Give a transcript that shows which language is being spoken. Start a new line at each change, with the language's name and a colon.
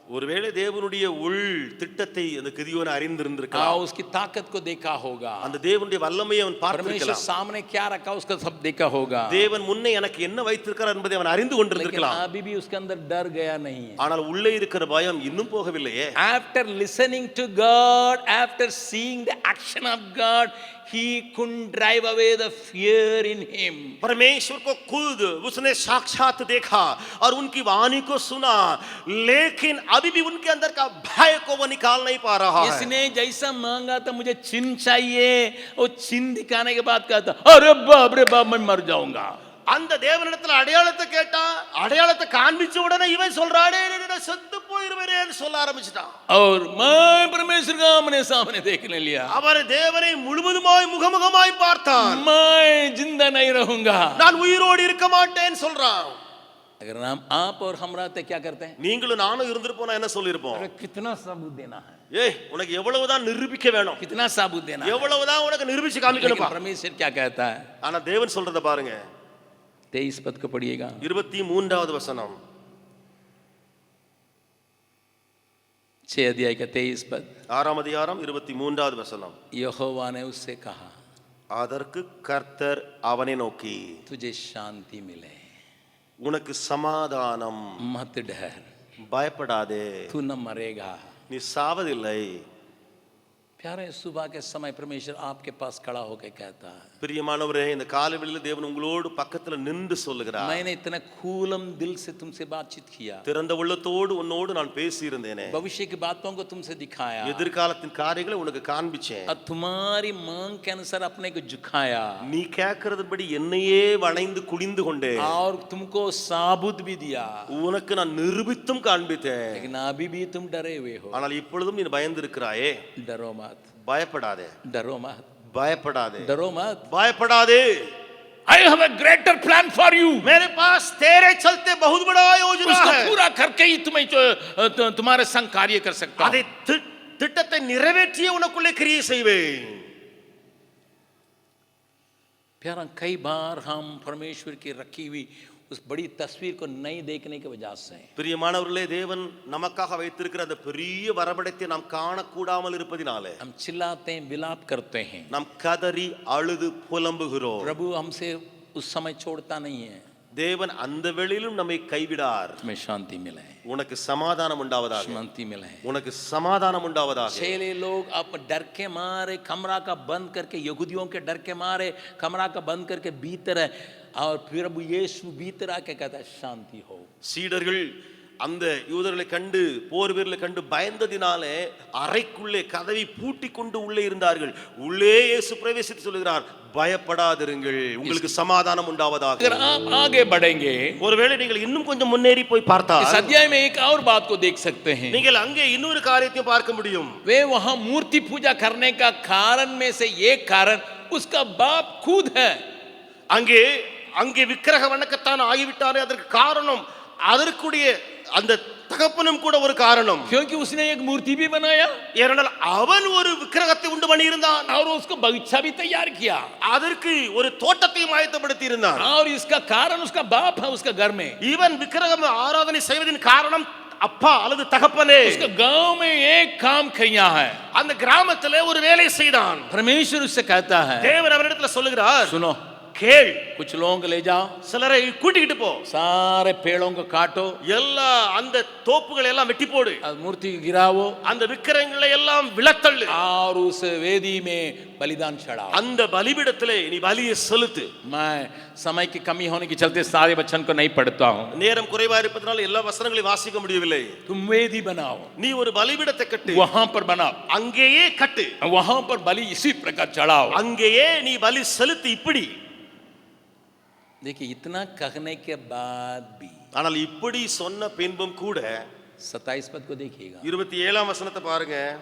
Tamil: ஒருவேளை தேவனுடைய உள் திட்டத்தை அந்த கிதியோன் அறிந்திருந்திருக்கலாம்.
Hindi: उसकी ताकत को देखा होगा,
Tamil: அந்த தேவனுடைய வல்லமையை அவன்
Hindi: परमेश्वर
Tamil: பார்த்திருக்கலாம்.
Hindi: सामने क्या रखा उसका सब देखा होगा,
Tamil: தேவன் முன்னே எனக்கு என்ன வைத்திருக்கிறார் என்பதை அவன் அறிந்து
Hindi: लेकिन
Tamil: கொண்டிருந்திருக்கலாம்.
Hindi: अभी भी उसके अंदर डर गया नहीं है।
Tamil: ஆனால் உள்ளே இருக்கிற பயம் இன்னும் போகவில்லையே.
English: After listening to God, after seeing the action of God, he couldn't drive away the fear in him.
Hindi: परमेश्वर को खुद उसने साक्षात देखा और उनकी वाणी को सुना, लेकिन अभी भी उनके अंदर का भय को वो निकाल नहीं पा रहा है. इसने जैसा मांगा था मुझे चिन्ह चाहिए, वो चिन्ह दिखाने के बाद कहता अरे बाप रे बाप मैं मर जाऊंगा.
Tamil: அந்த தேவனிடத்துல அடையாளத்தை கேட்டா, அடையாளத்தை காண்பிச்ச உடனே இவன் சொல்றானே செத்து போயிருவேன்னு சொல்ல ஆரம்பிச்சிட்டான்.
Hindi: और मैं परमेश्वर का आमने सामने देखने लिया,
Tamil: அவர் தேவனை முழுவதுமாய் முகமுகமாய் பார்த்தான்.
Hindi: मैं जिंदा नहीं रहूंगा,
Tamil: நான் உயிரோடு இருக்க மாட்டேன்னு சொல்றான்.
Hindi: अगर हम आप और हम रहते क्या करते हैं?
Tamil: நீங்களும் நானும் இருந்திருப்போம், என்ன சொல்லிருப்போம்?
Hindi: अरे कितना सबूत देना है,
Tamil: ஏய் உனக்கு எவ்வளவுதான் நிரூபிக்க வேணும்,
Hindi: कितना सबूत देना है,
Tamil: எவ்வளவுதான் உனக்கு நிரூபிச்சு
Hindi: लेकिन
Tamil: காமிக்கணும்பா.
Hindi: परमेश्वर क्या कहता है?
Tamil: ஆனா தேவன் சொல்றத பாருங்க.
Hindi: 23 पद को पढ़िएगा,
Tamil: 23வது வசனம்,
Hindi: 6 अध्याय का 23 पद.
Tamil: 6ஆம் அதிகாரம் 23வது வசனம்.
Hindi: यहोवा ने उससे कहा,
Tamil: அதற்கு கர்த்தர் அவனை நோக்கி,
Hindi: तुझे शांति मिले,
Tamil: உனக்கு சமாதானம்,
Hindi: मत डर,
Tamil: பயப்படாதே,
Hindi: तू न मरेगा.
Tamil: நீ சாவதில்லை.
Hindi: प्यारे, सुबह के समय परमेश्वर आपके पास खड़ा होकर कहता है,
Tamil: பிரியமானவரே, இந்த காலவெளியில தேவன் உங்களோடு பக்கத்துல நின்று சொல்லுகிறார்.
Hindi: मैंने इतना खुलम दिल से तुमसे बातचीत किया,
Tamil: திறந்த உள்ளத்தோடு உன்னோடு நான் பேசி இருந்தேனே,
Hindi: भविष्य की बातों को तुमसे दिखाया,
Tamil: எதிர்காலத்தின் காரியங்களை உனக்கு காண்பிச்சேன்,
Hindi: और तुम्हारी मांग के अनुसार अपने को झुकाया,
Tamil: நீ கேட்கறதுபடி என்னையே வளைந்து குனிந்து கொண்டே,
Hindi: और तुमको साबुत भी दिया,
Tamil: உனக்கு நான் நிரூபித்தும் காண்பித்தேன்.
Hindi: लेकिन अभी भी तुम डरे हुए हो.
Tamil: ஆனால் இப்பொழுதும் நீ பயந்து இருக்கிறாயே.
Hindi: डरो मत,
Tamil: பயப்படாதே,
Hindi: डरो मत,
Tamil: பயப்படாதே,
Hindi: डरो मत.
Tamil: பயப்படாதே.
English: I have a greater plan for you.
Hindi: मेरे पास तेरे चलते बहुत बड़ा योजना उसको है. पूरा करके ही तुम्हारे संग कार्य कर सकता हूं.
Tamil: அதை திட்டத்தை நிறைவேற்றியே உனக்குள்ளே கிரியை செய்வேன்.
Hindi: प्यारा, कई बार हम परमेश्वर की रखी हुई उस बड़ी तस्वीर को नहीं देखने की वजह से,
Tamil: பிரியமானவர்களே, தேவன் நமக்காக வைத்திருக்கிற அந்த பெரிய வரபடத்தை நாம் காணக்கூடாமல் இருப்பதினாலே
Hindi: हम चिल्लाते हैं, विलाप करते हैं.
Tamil: நாம் கதறி அழுது புலம்புகிறோம்.
Hindi: प्रभु हमसे उस समय छोड़ता नहीं है.
Tamil: தேவன் அந்த வேளையிலும் நம்மை கைவிடார்.
Hindi: तुम्हें शांति मिले,
Tamil: உனக்கு சமாதானம் உண்டாவதாக,
Hindi: शांति मिले.
Tamil: உனக்கு சமாதானம் உண்டாவதாக.
Hindi: चेले लोग अब डर के मारे कमरा का बंद करके, यहूदियों के डर के मारे कमरा का बंद करके भीतर है, और फिर अब यीशु भीतर आके कहता है शांति हो.
Tamil: சீடர்கள் அந்த யூதர்களை கண்டு, போர் வீரர்களை கண்டு பயந்ததினாலே அறைக்குள்ளே கதவை பூட்டி கொண்டு உள்ளே இருந்தார்கள். உள்ளே இயேசு பிரவேசித்து சொல்லுகிறார், பயப்படாதிருங்கள், உங்களுக்கு சமாதானம் உண்டாவதாக.
Hindi: अगर आप आगे बढ़ेंगे,
Tamil: ஒருவேளை நீங்கள் இன்னும் கொஞ்சம் முன்னேறி போய் பார்த்தால்
Hindi: इस अध्याय में एक और बात को देख सकते हैं.
Tamil: நீங்கள் அங்கே இன்னொரு காரியத்தையும் பார்க்க முடியும்.
Hindi: वे वहां मूर्ति पूजा करने का कारण में से एक कारण उसका बाप खुद है.
Tamil: அங்கே அங்கே விக்கிரக வணக்கத்தான் ஆகிவிட்டாரே, அதற்கு காரணம் அதற்குடைய அந்த தகப்பனும் கூட ஒரு காரணம்.
Hindi: क्योंकि उसने एक मूर्ति भी बनाया,
Tamil: ஏனென்றால் அவன் ஒரு விக்கிரகத்தை உண்டு பண்ணி இருந்தான்,
Hindi: और उसको बगीचा भी तैयार किया,
Tamil: அதற்கு ஒரு தோட்டத்தையும் ஆயத்தப்படுத்தி இருந்தான்.
Hindi: और इसका कारण उसका बाप है उसका घर में.
Tamil: இவன் விக்கிரகம் ஆராதனை செய்வதின் காரணம் அப்பா அல்லது தகப்பனே.
Hindi: उसका गांव में एक काम किया है,
Tamil: அந்த கிராமத்திலே ஒரு வேலை செய்தான்.
Hindi: परमेश्वर उससे कहता है,
Tamil: தேவன் அவரிடத்துல சொல்லுகிறார்,
Hindi: सुनो,
Tamil: கேள்,
Hindi: कुछ लोगों को ले जाओ,
Tamil: சிலரை கூட்டிக்கிட்டு போ,
Hindi: सारे पेड़ों को काटो,
Tamil: எல்லா அந்த தோப்புகளை எல்லாம் வெட்டி போடு,
Hindi: मूर्ति को गिरावो,
Tamil: அந்த விக்கிரகங்களை எல்லாம் விலத்தள்ளு,
Hindi: और उस वेदी में बलिदान चढ़ाओ.
Tamil: அந்த பலிபீடத்திலே நீ பலியை செலுத்து.
Hindi: मैं समय की कमी होने के चलते सारे वचन को नहीं पढ़ता हूँ.
Tamil: நேரம் குறைவா இருப்பதனால எல்லா வசனங்களையும் வாசிக்க முடியவில்லை.
Hindi: तुम वेदी बनाओ,
Tamil: நீ ஒரு பலிபீடத்தை கட்டு,
Hindi: वहां पर बनाओ,
Tamil: அங்கேயே கட்டு,
Hindi: वहां पर बलि इसी प्रकार चढ़ाओ.
Tamil: அங்கேயே நீ பலி செலுத்து. இப்படி
Hindi: देखिए, इतना कहने के बाद भी
Tamil: ஆனால் இப்படி சொன்ன பின்பும் கூட
Hindi: 27 पद को देखिएगा,
Tamil: 27ஆம் வசனத்தை பாருங்க.